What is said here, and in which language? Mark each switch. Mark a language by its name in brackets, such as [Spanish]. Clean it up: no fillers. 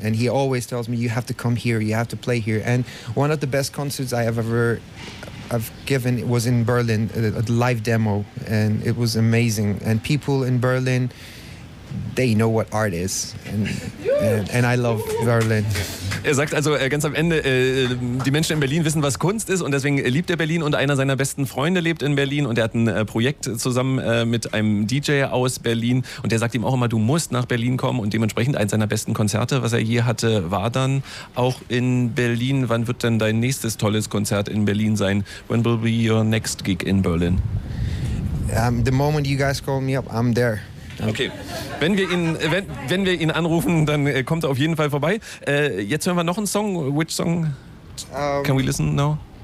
[English] And he always tells me, "You have to come here. You have to play here." And one of the best concerts it was in Berlin, a live demo, and it was amazing. And people in Berlin, they know what art is, and I love Berlin. [German] Er sagt also ganz am Ende, die Menschen in Berlin wissen, was Kunst ist, und deswegen liebt er Berlin. Und einer seiner besten Freunde lebt in Berlin und er hat ein Projekt zusammen mit einem DJ aus Berlin. Und der sagt ihm auch immer, du musst nach Berlin kommen. Und dementsprechend eins seiner besten Konzerte, was er je hatte, war dann auch in Berlin. Wann wird denn dein nächstes tolles Konzert in Berlin sein? [English] When will be your next gig in Berlin? The moment you guys call me up, I'm there. [German] Okay, wenn wir ihn anrufen, dann kommt er auf jeden Fall vorbei. Jetzt hören wir noch einen Song. [English] Which song can we listen now?